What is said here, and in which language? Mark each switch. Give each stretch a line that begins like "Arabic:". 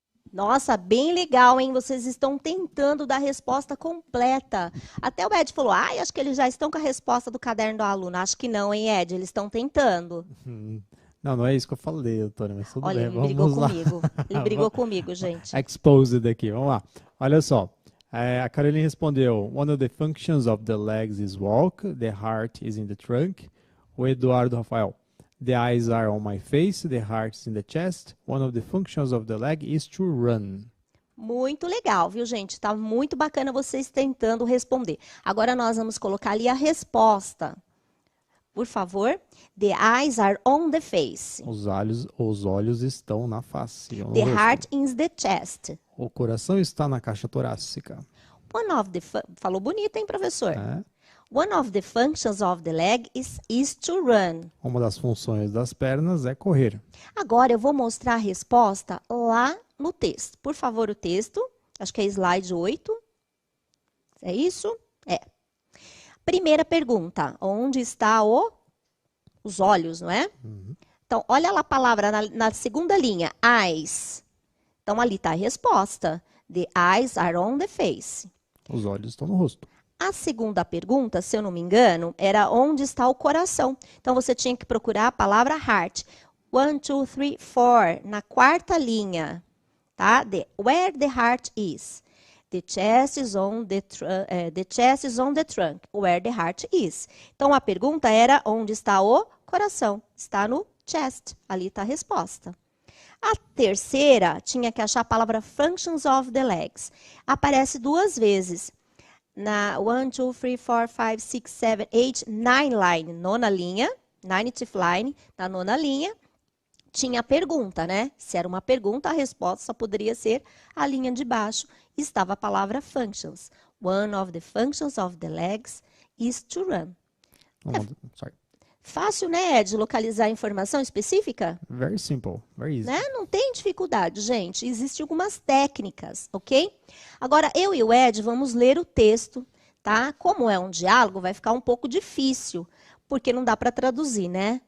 Portuguese: Nossa, bem legal, hein? Vocês estão tentando dar a resposta completa. Até o Ed falou, acho que eles já estão com a resposta do caderno do aluno. Acho que não, hein, Ed? Eles estão tentando. Não, não é isso que eu falei, doutora, mas tudo Olha, bem, ele brigou vamos lá. comigo. Ele brigou comigo, gente. Exposed aqui, vamos lá. Olha só, a Caroline respondeu,
English: one of the functions of the legs is walk, the heart is in the trunk. O Eduardo Rafael, the eyes are on my face, the heart is in the chest. One of the functions of the leg is to run.
Portuguese: Muito legal, viu, gente? Tá muito bacana vocês tentando responder. Agora nós vamos colocar ali a resposta. Por favor.
English: The eyes are on the face.
Portuguese: Os olhos estão na face.
English: The heart is the chest.
Portuguese: O coração está na caixa torácica. Falou bonito, hein, professor? É.
English: One of the functions of the leg is to run.
Portuguese: Uma das funções das pernas é correr. Agora eu vou mostrar a resposta lá no texto. Por favor, o texto. Acho que é slide 8. É isso? É. Primeira pergunta. Onde está os olhos, não é? Uhum. Então, olha lá a palavra na segunda linha. Eyes. Então, ali está a resposta.
English: The eyes are on the face.
Portuguese: Os olhos estão no rosto. A segunda pergunta, se eu não me engano, era onde está o coração. Então, você tinha que procurar a palavra heart. 1, 2, 3, 4. Na quarta linha. Tá?
English: Where the heart is. The chest is on the trunk. Where the heart is.
Portuguese: Então, a pergunta era onde está o coração. Está no chest. Ali está a resposta. A terceira, tinha que achar a palavra
English: functions of the legs.
Portuguese: Aparece 2 vezes. Na 1, 2, 3, 4, 5, 6, 7, 8, 9 line, nona linha,
English: 9th line,
Portuguese: na nona linha, tinha a pergunta, né? Se era uma pergunta, a resposta só poderia ser a linha de baixo. Estava a palavra functions.
English: One of the functions of the legs is to run.
Portuguese: Fácil, né, Ed, localizar a informação específica?
English: Very simple, very easy.
Portuguese: Né? Não tem dificuldade, gente. Existem algumas técnicas, ok? Agora, eu e o Ed vamos ler o texto, tá? Como é um diálogo, vai ficar um pouco difícil. porque não dá para traduzir, né?